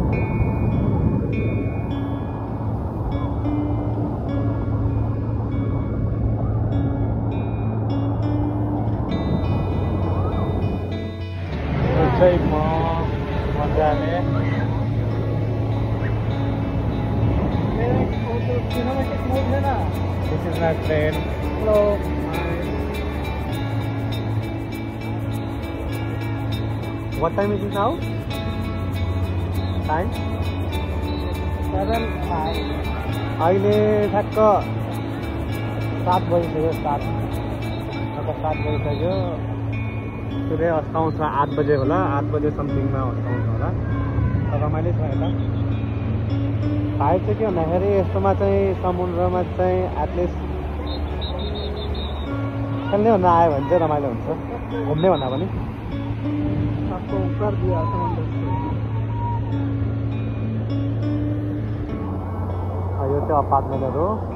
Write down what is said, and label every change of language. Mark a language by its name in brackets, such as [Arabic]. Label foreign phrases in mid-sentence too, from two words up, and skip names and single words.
[Nepali] चाहिँ मजाले [English] this is my friend. हेलो। What time is it now? Time? 7:05। [Nepali] अहिले ठ्याक्क 7 बजिसक्यो। 7 बजिसक्यो। सूर्य अस्ताउँछ 8 बजे होला। 8 बजे समथिङमा अस्ताउँछ होला। रमाइलो छ यता। भाइ चाहिँ के भन्दाखेरि यस्तोमा चाहिँ समुद्रमा चाहिँ एटलिस्ट खेल्ने भन्दा आयो भने चाहिँ रमाइलो हुन्छ। घुम्ने भन्दा पनि। [Hindi] आपको कर दिया समुद्र से। [Nepali] यो चाहिँ अपार्टमेन्टहरू।